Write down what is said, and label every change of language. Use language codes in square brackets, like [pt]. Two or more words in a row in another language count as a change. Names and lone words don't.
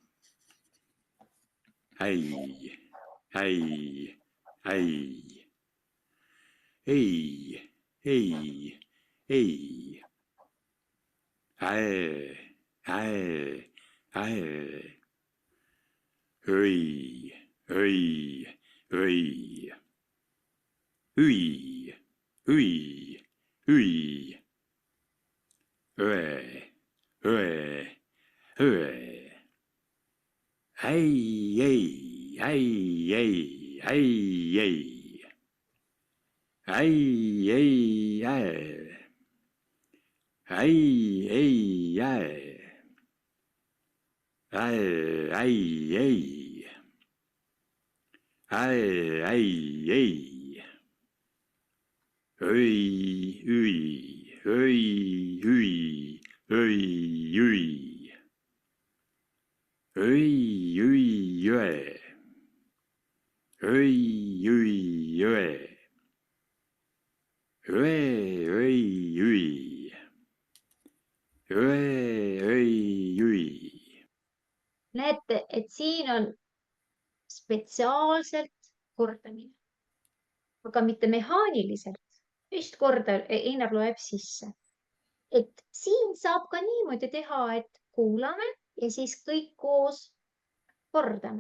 [et] Äi, äi, äi. Ei, ei, ei. Äe, äe, äe. Öi, öi, öi. Ui, ui, ui. Öe, öe, öe. Äi, ei, äi, ei, äi, ei. Äi, ei, äe. Äi, ei, äe. Äe, äi, ei. Äe, äi, ei. Öi, ui, öi, ui, öi, ui. Öi, ui, öe. Öi, ui, öe. Öe, öi, ui. Öe, öi, ui. Näete, et siin on spetsiaalselt kordamine, aga mitte mehaaniliselt. Just korda Einar loeb sisse. Et siin saab ka niimoodi teha, et kuulame ja siis kõik koos kordame.